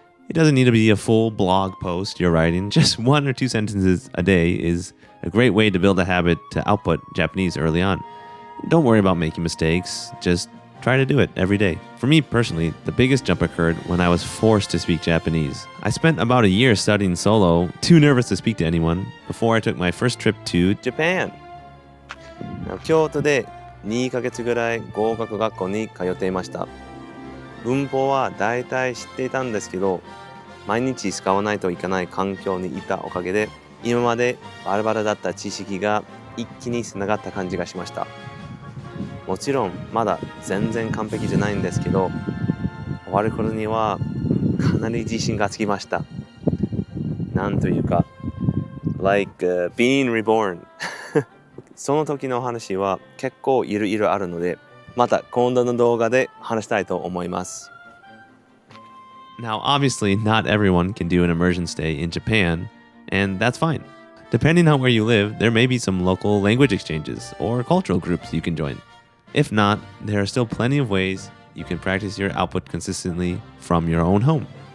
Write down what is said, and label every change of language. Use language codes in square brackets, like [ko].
[en] It doesn't need to be a full blog post you're writing. Just 1 or 2 sentences a day is a great way to build a habit to output Japanese early on. Don't worry about making mistakes. Just try to do it every day. For me personally, the biggest jump occurred when I was forced to speak Japanese. I spent about a year studying solo, too nervous to speak to anyone, before I took my first trip to Japan. [ja] 京都で2ヶ月ぐらい語学学校に通っていました。文法は大体知っていたんですけど、毎日使わないといけない環境にいたおかげで、今までバラバラだった知識が一気につながった感じがしました。もちろんまだ全然完璧じゃないんですけど、終わる頃にはかなり自信がつきました。なんというか、 [en] being reborn [ja] その時の話は結構いろいろあるので、また今度の動画で話したいと思います。 [en] Now, obviously, not everyone can do an immersion stay in Japan, and that's fine. Depending on where you live, there may be some local language exchanges or cultural groups you can join. If not, there are still plenty of ways you can practice your output consistently from your own home.